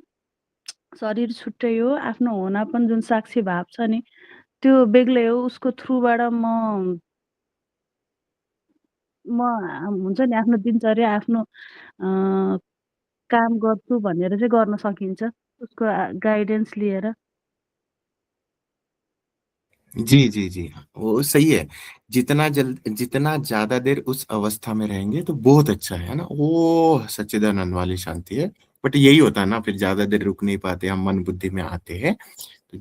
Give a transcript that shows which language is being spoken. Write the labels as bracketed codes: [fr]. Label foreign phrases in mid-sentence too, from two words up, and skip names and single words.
[ne] शरीर छुट्टै हो, आफ्नो होनापन जुन साक्षी भाव छ नि, त्यो बेग्लै हो। उसको थ्रुबाट म हुन्छ नि आफ्नो दिनचर्या, आफ्नो अ, काम गर्छु भनेर चाहिँ गर्न सकिन्छ, उसको गाइडेन्स लिएर। [hi] जी जी जी, वो सही है। जितना ज्यादा देर उस अवस्था में रहेंगे तो बहुत अच्छा है ना, वो सच्चिदानंद वाली शांति है। बट यही होता है ना, फिर ज्यादा देर रुक नहीं पाते, हम मन बुद्धि में आते हैं। तो